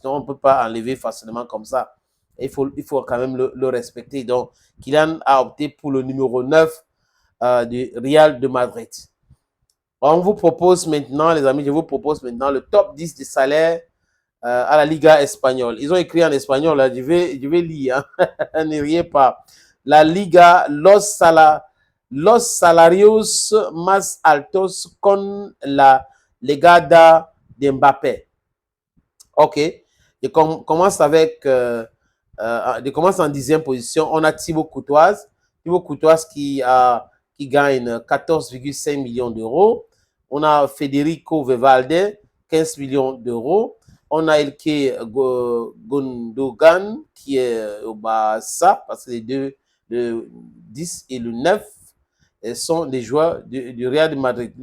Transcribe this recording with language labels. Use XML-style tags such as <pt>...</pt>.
<fr>Donc, on ne peut pas enlever facilement comme ça. Et il faut quand même le respecter. Donc, Kylian a opté pour le numéro 9 du Real de Madrid. On vous propose maintenant, les amis, je vous propose maintenant le top 10 des salaires à la Liga espagnole. Ils ont écrit en espagnol, là, je vais lire, hein. Ne riez pas.</fr> <es>La Liga, los salarios más altos con la legada de Mbappé. OK.</es> <fr>Commence avec, je commence en 10e position. On a Thibaut Courtois. Thibaut Courtois qui gagne 14,5 millions d'euros. On a Federico Valverde, 15 millions d'euros. On a Ilke Gundogan qui est au Barça, parce que les deux, le 10 et le 9, sont des joueurs du Real de Madrid.</fr>